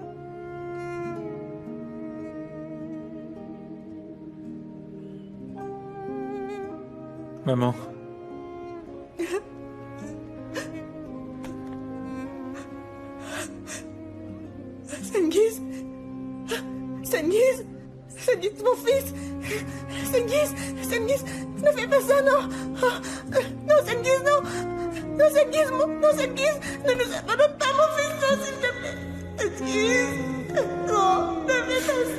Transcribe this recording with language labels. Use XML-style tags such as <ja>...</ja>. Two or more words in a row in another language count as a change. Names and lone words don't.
<fr>Maman. Cengiz. Cengiz. Cengiz, mon fils. Cengiz. Cengiz, ne fais pas ça, non. Non, Cengiz, non. Non, Cengiz, non, Cengiz. Ne nous abandonne pas, mon fils, non, s'il te plaît. Cengiz. Non, ne fais</fr>